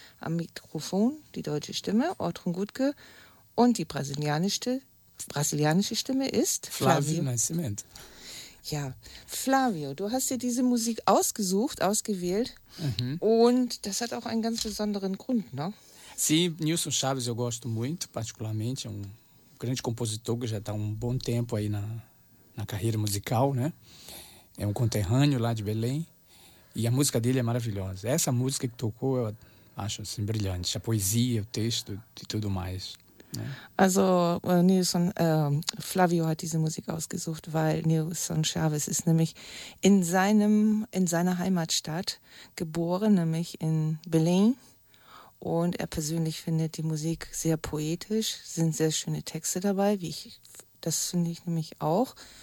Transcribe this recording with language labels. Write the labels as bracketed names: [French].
[German] Am Mikrofon die deutsche Stimme, Ortrun Gutke, und die brasilianische Stimme ist Flavio Nascimento. Ja, Flavio, du hast dir diese Musik ausgewählt, und das hat auch einen ganz besonderen Grund, ne? [Portuguese] Sim, Nilson Chaves eu gosto muito, particularmente, é um grande compositor que já está um bom tempo aí na carreira musical, né? É um conterrâneo lá de Belém e a música dele é maravilhosa. Essa música que tocou eu acho assim brilhante, a poesia, o texto e tudo mais. [German] Also Nilson, Flavio hat diese Musik ausgesucht, weil Nilson Chaves ist nämlich in seiner Heimatstadt geboren, nämlich in Belém. Und er persönlich findet die Musik sehr poetisch, sind sehr schöne Texte dabei, wie ich, das finde ich nämlich auch.